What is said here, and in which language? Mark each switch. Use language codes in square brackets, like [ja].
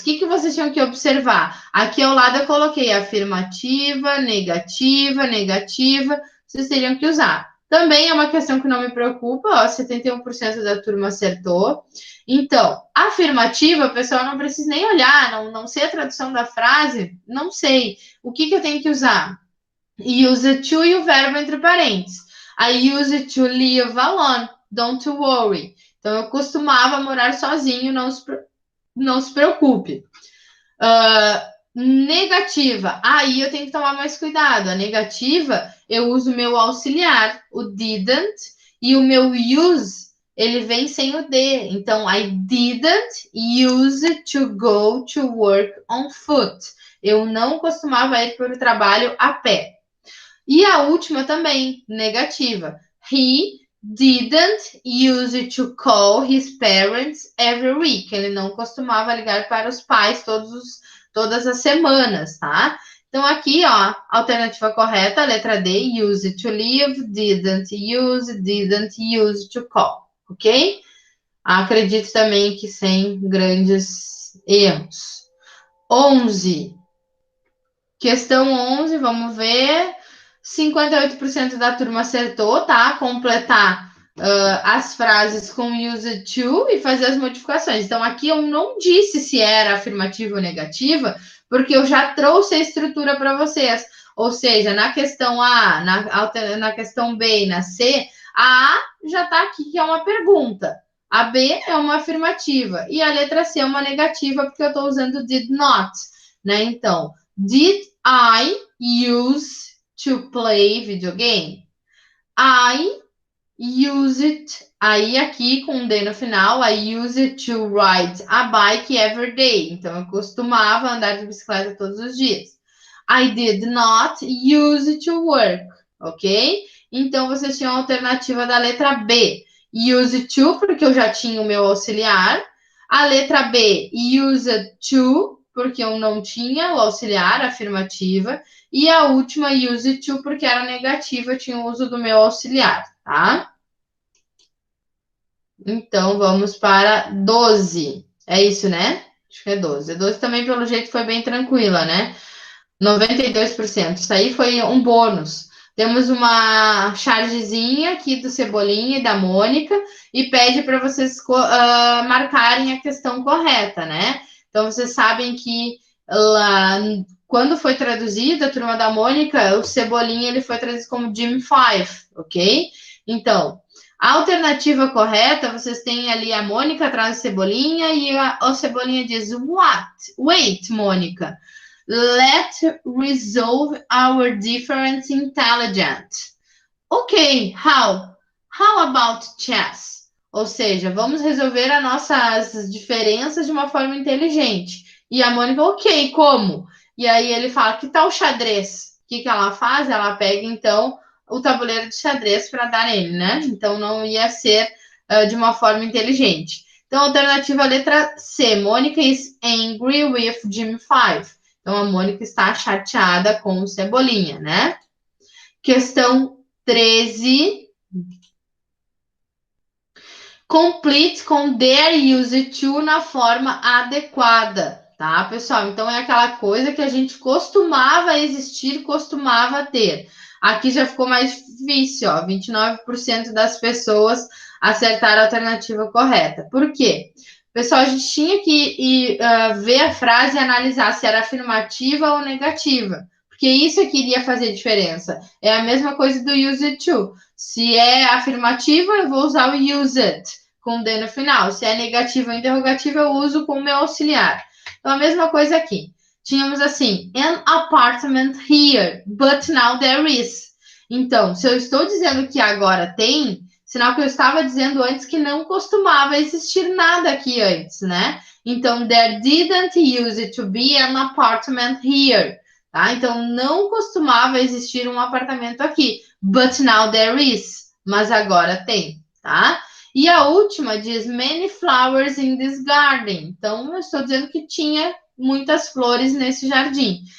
[pt] O que vocês tinham que observar? Aqui ao lado eu coloquei afirmativa, negativa, negativa. Vocês teriam que usar. Também é uma questão que não me preocupa, ó, 71% da turma acertou. Então, afirmativa, pessoal, não precisa nem olhar, não sei a tradução da frase, não sei. O que eu tenho que usar? Use to e o verbo entre parênteses. [en] I used to live alone, don't worry. [pt] Então, eu costumava morar sozinho, não se preocupe. Negativa. Aí eu tenho que tomar mais cuidado. A negativa, eu uso o meu auxiliar, o didn't, e o meu use, ele vem sem o D. Então, [en] I didn't use to go to work on foot. [pt] Eu não costumava ir para o trabalho a pé. E a última também, negativa. [en] He didn't use to call his parents every week. [pt] Ele não costumava ligar para os pais todas as semanas, tá? Então, aqui, ó, alternativa correta, letra D, [en] use to live, didn't use to call, [pt] ok? Acredito também que sem grandes erros. 11. Questão 11, vamos ver. 58% da turma acertou, tá? Completar as frases com use to e fazer as modificações. Então, aqui eu não disse se era afirmativa ou negativa, porque eu já trouxe a estrutura para vocês. Ou seja, na questão A, na questão B e na C, a A já está aqui, que é uma pergunta. A B é uma afirmativa. E a letra C é uma negativa, porque eu estou usando did not, né? [en] Então, did I use to play video game? I use it. [pt] Aí aqui com um D no final, [en] I use it to ride a bike every day. [pt] Então eu costumava andar de bicicleta todos os dias. [en] I did not use it to work, ok? [pt] Então vocês tinham a alternativa da letra B. Use to, porque eu já tinha o meu auxiliar. A letra B, use to, porque eu não tinha o auxiliar, afirmativa. E a última, use to, porque era negativa, eu tinha o uso do meu auxiliar, tá? Então, vamos para 12. É isso, né? Acho que é 12. A 12 também, pelo jeito, foi bem tranquila, né? 92%. Isso aí foi um bônus. Temos uma chargezinha aqui do Cebolinha e da Mônica e pede para vocês marcarem a questão correta, né? Então, vocês sabem que lá, quando foi traduzida a turma da Mônica, o Cebolinha ele foi traduzido como Jim Five, ok? Então, a alternativa correta, vocês têm ali a Mônica atrás do Cebolinha e o Cebolinha diz, [en] what? Wait, Mônica. Let's resolve our difference intelligent. Ok, how? How about chess? [pt] Ou seja, vamos resolver as nossas diferenças de uma forma inteligente. E a Mônica, ok, como? E aí ele fala, que tal xadrez? O que ela faz? Ela pega, então, o tabuleiro de xadrez para dar nele, né? Então, não ia ser de uma forma inteligente. Então, alternativa letra C. [en] Mônica is angry with Jim Five. [pt] Então, a Mônica está chateada com o Cebolinha, né? Questão 13. Complete com their use to na forma adequada, tá, pessoal? Então, é aquela coisa que a gente costumava existir, costumava ter. Aqui já ficou mais difícil, ó. 29% das pessoas acertaram a alternativa correta. Por quê? Pessoal, a gente tinha que ver a frase e analisar se era afirmativa ou negativa. Porque isso é que iria fazer diferença. É a mesma coisa do use it to. Se é afirmativa, eu vou usar o use it, com D no final. Se é negativa ou interrogativa, eu uso com o meu auxiliar. Então, a mesma coisa aqui. Tínhamos assim, [en] an apartment here, but now there is. [pt] Então, se eu estou dizendo que agora tem, sinal que eu estava dizendo antes que não costumava existir nada aqui antes, né? Então, [en] there didn't use to be an apartment here. [pt] Tá? Então, não costumava existir um apartamento aqui. [en] But now there is. [pt] Mas agora tem, tá? E a última diz [en] many flowers in this garden. [pt] Então, eu estou dizendo que tinha muitas flores nesse jardim.